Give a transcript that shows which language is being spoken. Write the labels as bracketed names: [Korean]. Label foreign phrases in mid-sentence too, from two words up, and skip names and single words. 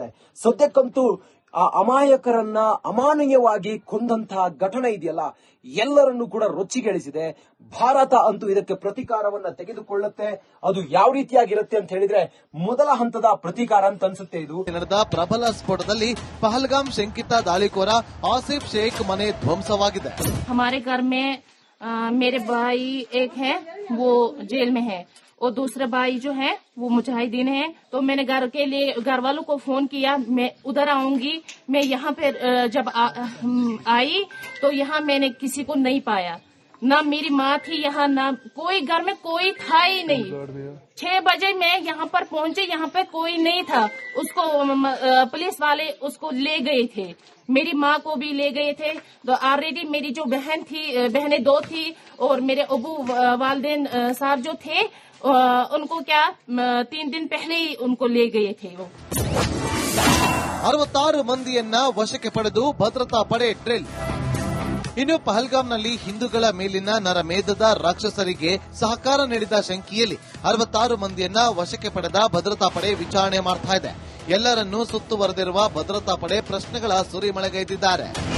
[Kannada] ಸದ್ಯಕ್ಕಂತೂ ಆ ಅಮಾಯಕರನ್ನ ಅಮಾನವೀಯವಾಗಿ ಕೊಂದಂತಹ ಘಟನೆ ಇದೆಯಲ್ಲ, ಎಲ್ಲರನ್ನೂ ಕೂಡ ರೊಚ್ಚಿಗೆಳಿಸಿದೆ. ಭಾರತ ಅಂತೂ ಇದಕ್ಕೆ ಪ್ರತೀಕಾರವನ್ನ ತೆಗೆದುಕೊಳ್ಳುತ್ತೆ. ಅದು ಯಾವ ರೀತಿಯಾಗಿರುತ್ತೆ ಅಂತ ಹೇಳಿದ್ರೆ ಮೊದಲ ಹಂತದ ಪ್ರತೀಕಾರ ಅಂತ ಅನ್ಸುತ್ತೆ. ಇದು ನಡೆದ ಪ್ರಬಲ ಸ್ಫೋಟದಲ್ಲಿ ಪಹಲ್ಗಾಮ್ ಶಂಕಿತ ದಾಳಿಕೋರ ಆಸಿಫ್ ಶೇಖ್ ಮನೆ ಧ್ವಂಸವಾಗಿದೆ. [Hindi] हमारे घर में मेरे भाई एक है, वो जेल में है, और दूसरा भाई जो है वो मुजाहिदीन है. तो मैंने घर वालों को फोन किया, मैं उधर आऊंगी. मैं यहाँ पे जब आई तो यहाँ मैंने किसी को नहीं पाया. ना मेरी माँ थी यहाँ, ना कोई घर में कोई था ही नहीं. 6 बजे मैं यहाँ पर पहुंची, यहाँ पे कोई नहीं था. उसको पुलिस वाले उसको ले गए थे. मेरी माँ को भी ले गए थे. तो ऑलरेडी मेरी जो बहनें 2 थी और मेरे अबू वालदेन साहब जो थे उनको 3 दिन पहले ही उनको ले गए थे. वो [Kannada] 66 ಮಂದಿಯನ್ನ ವಶಕ್ಕೆ ಪಡೆದು ಭದ್ರತಾ ಪಡೆ ಡ್ರಿಲ್. ಇನ್ನು ಪಹಲ್ಗಾಮ್ನಲ್ಲಿ ಹಿಂದೂಗಳ ಮೇಲಿನ ನರಮೇಧದ ರಾಕ್ಷಸರಿಗೆ ಸಹಕಾರ ನೀಡಿದ ಶಂಕೆಯಲ್ಲಿ 66 ಮಂದಿಯನ್ನ ವಶಕ್ಕೆ ಪಡೆದ ಭದ್ರತಾ ಪಡೆ ವಿಚಾರಣೆ ಮಾಡ್ತಾ ಇದೆ. ಎಲ್ಲರನ್ನೂ ಸುತ್ತುವರೆದಿರುವ ಭದ್ರತಾ ಪಡೆ ಪ್ರಶ್ನೆಗಳ ಸುರಿಮಳೆಗೈದಿದ್ದಾರೆ.